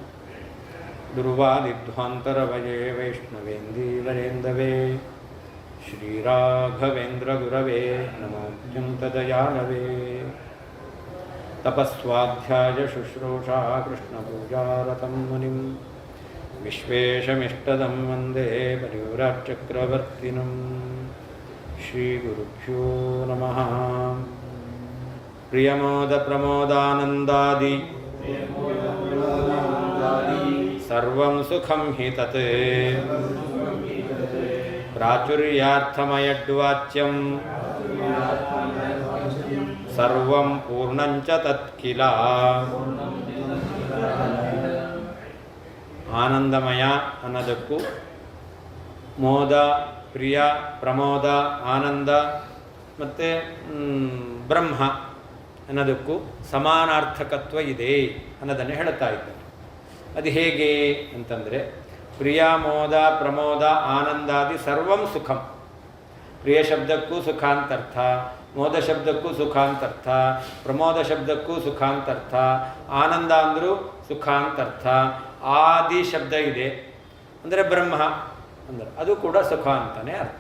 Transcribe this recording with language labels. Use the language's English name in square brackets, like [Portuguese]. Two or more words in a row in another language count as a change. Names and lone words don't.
[Sanskrit] ದುರ್ವಾದಿಧ್ವಾಂತರವಯೇ ವೈಷ್ಣವೇಂದೀವರೇಂದವೇ ಶ್ರೀರಾಘವೇಂದ್ರಗುರವೇ ನಮೋऽತ್ಯಂತದಯಾಳವೇ ತಪಸ್ವಾಧ್ಯಾಯ ಶುಶ್ರೂಷಾ ಕೃಷ್ಣಪೂಜಾರತಂ ಮುನಿಂ ವಿಶ್ವೇಶಮಿಷ್ಟದಂ ವಂದೇ ಪರಿವ್ರಾಟ್ಚಕ್ರವರ್ತಿನಂ ಶ್ರೀಗುರುಭ್ಯೋ ನಮಃ. ಪ್ರಿಯಮೋದ ಪ್ರಮೋದಾನಂದಾದಿ ಸರ್ವಂ ಸುಖಂ ಹಿ ತತ್ ಪ್ರಾಚುರ್ಯಾರ್ಥಮಯಡ್ವಾಚ್ಯಂ ಸರ್ವಂ ಪೂರ್ಣಂಚ ತತ್ಕಿಲ. [Kannada] ಆನಂದಮಯ ಅನ್ನೋದಕ್ಕೂ ಮೋದ, ಪ್ರಿಯ, ಪ್ರಮೋದ, ಆನಂದ ಮತ್ತು ಬ್ರಹ್ಮ ಅನ್ನೋದಕ್ಕೂ ಸಮಾನಾರ್ಥಕತ್ವ ಇದೆ ಅನ್ನೋದನ್ನು ಹೇಳುತ್ತಾ ಇದ್ದಾರೆ. ಅದು ಹೇಗೆ ಅಂತಂದರೆ, [Sanskrit] ಪ್ರಿಯ, ಮೋದ, ಪ್ರಮೋದ, ಆನಂದಾದಿ ಸರ್ವಂ ಸುಖಂ. [Kannada] ಪ್ರಿಯ ಶಬ್ದಕ್ಕೂ ಸುಖಾಂತರ್ಥ, ಮೋದ ಶಬ್ದಕ್ಕೂ ಸುಖಾಂತರ್ಥ, ಪ್ರಮೋದ ಶಬ್ದಕ್ಕೂ ಸುಖಾಂತರ್ಥ, ಆನಂದ ಅಂದರೂ ಸುಖಾಂತರ್ಥ. ಆದಿ ಶಬ್ದ ಇದೆ ಅಂದರೆ ಬ್ರಹ್ಮ ಅಂದರೆ ಅದು ಕೂಡ ಸುಖ ಅಂತಲೇ ಅರ್ಥ.